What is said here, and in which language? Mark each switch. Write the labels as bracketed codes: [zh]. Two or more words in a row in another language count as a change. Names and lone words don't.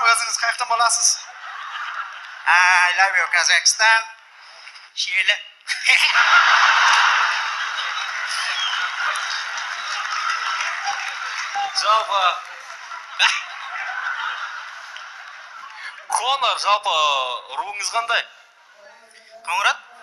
[kk] Өзіңіз қаяқтан боласыз? [en] I love you, [kk] Kazakhstan. Шелі. Жалпы Конор, жалпы руыңыз қандай? Қоңырат?